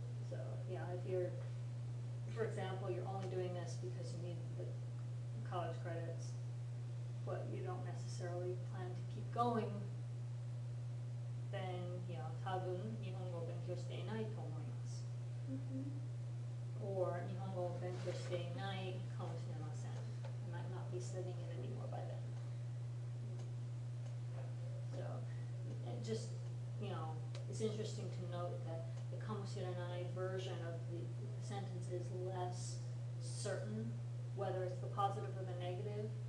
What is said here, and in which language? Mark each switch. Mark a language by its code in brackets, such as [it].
[en] So, yeah, if you're, for example, you're only doing this because you need the college credits, but you don't necessarily plan to keep going, then, yeah, [ja] 多分日本語を勉強していないと思います. [en] Or [ja] 日本語を勉強していないかもしれません. [en] You might not be studying it anymore by then. So, and just, you know, it's interesting to note that the かもしれない version of the sentence is less certain whether it's the positive or the negative.